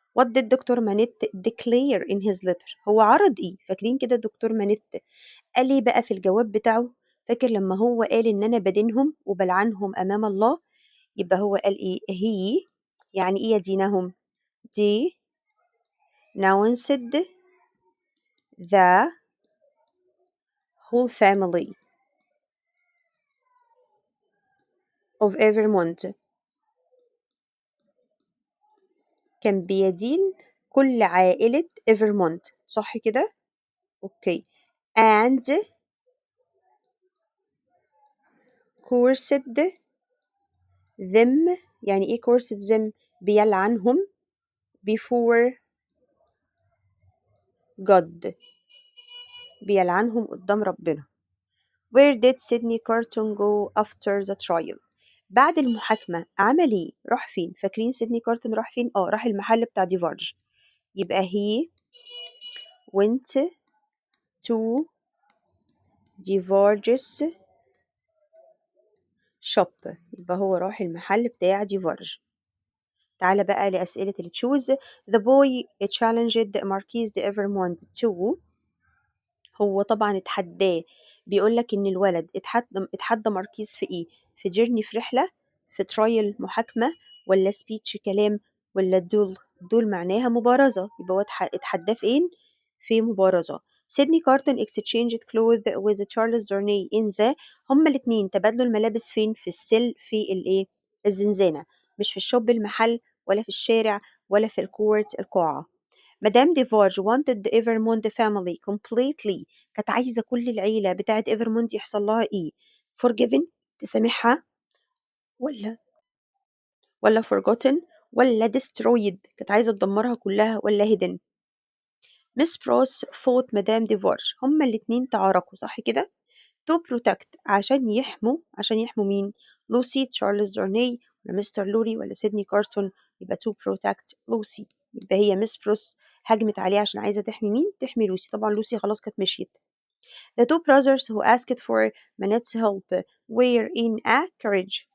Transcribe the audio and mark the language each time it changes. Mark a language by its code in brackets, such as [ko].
[en] What did دكتور مانيت declare in his letter؟ [ar] هو عرض ايه؟ فاكرين كده دكتور مانيت قال ايه بقى في الجواب بتاعه؟ فاكر لما هو قال ان انا بدينهم وبلعنهم امام الله؟ يبقى هو قال ايه؟ he يعني ايه يدينهم؟ [en] denounced the whole family of Evermond. [ar] كان بيدين كل عائلة إيفرمونت، صح كده؟ اوكي. [en] and cursed them [ar] يعني ايه [en] cursed them؟ بيلعنهم before God، [ar] بيلعنهم قدام ربنا. [en] Where did Sydney Carton go after the trial؟ [ar] بعد المحاكمة عمل ايه؟ راح فين؟ فاكرين سيدني كارتون راح فين؟ راح المحل بتاع ديفارج. يبقى [en] he went to Divarge's shop. [ar] يبقى هو راح المحل بتاع ديفارج. تعالى بقى لأسئلة اللي تشوز. [en] The boy challenged Marquise de Evermond to، [ar] هو طبعا اتحداه. بيقول لك ان الولد اتحدى ماركيز في ايه؟ في جيرني، في رحله، في ترايل محاكمه، ولا سبيتش كلام، ولا دول معناها مبارزه. يبقى هو اتحداه فين؟ في مبارزه. سيدني كارتون [en] exchanged clothes with [ar] تشارلز دورني in the، هما الاتنين تبادلوا الملابس فين؟ في السل، في الايه؟ الزنزانه، مش في الشوب المحل، ولا في الشارع، ولا في الكورت القاعه. مدام ديفارج [en] wanted the Evermond family completely، [ar] كانت عايزة كل العيلة بتاعت إيفرموند يحصل لها إيه؟ forgiven تسامحها، ولا forgotten، ولا destroyed كانت عايزة تدمرها كلها، ولا hidden. مس بروس فوت مدام ديفارج، هما الاتنين تعاركوا، صح كده؟ [en] to protect [ar] عشان يحموا مين؟ لوسي تشارلز دورني، ولا مستر لوري، ولا سيدني كارسون؟ يبقى to protect لوسي. يبقى هي مس بروس هجمت عليه عشان عايزة تحمي مين؟ تحمي لوسي. طبعا لوسي خلاص كانت مشيت. [en] The two brothers who asked for Manette's help were in a carriage.